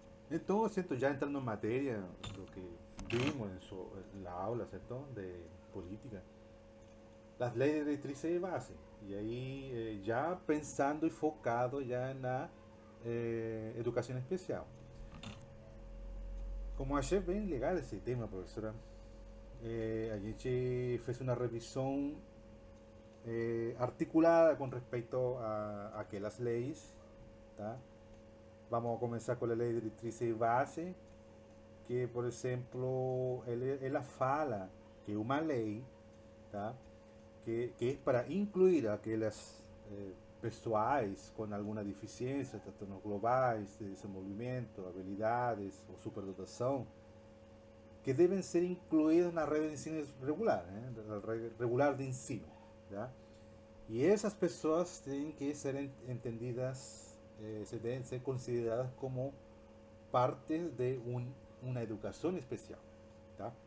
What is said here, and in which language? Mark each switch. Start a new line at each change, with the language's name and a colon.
Spanish: Entonces, siento ya entrando en materia, lo que vimos en la aula, ¿cierto? De política, las leyes directrices de base. Y ahí ya pensando y focado ya en la educación especial.
Portuguese: Como achei bem legal esse tema, professora, a gente fez uma revisão articulada com respeito a aquelas leis, tá? Vamos a começar com a lei de diretriz e base, que, por exemplo, ela fala que é uma lei, tá? Que é para incluir aquelas pessoais com alguma deficiência, transtornos globais de desenvolvimento, habilidades ou superdotação,
Spanish: que deben ser incluidos en la red de ensino regular, la red regular de ensino. ¿Ya? Y esas personas tienen que ser entendidas, se deben ser consideradas como parte de una educación especial. ¿Ya?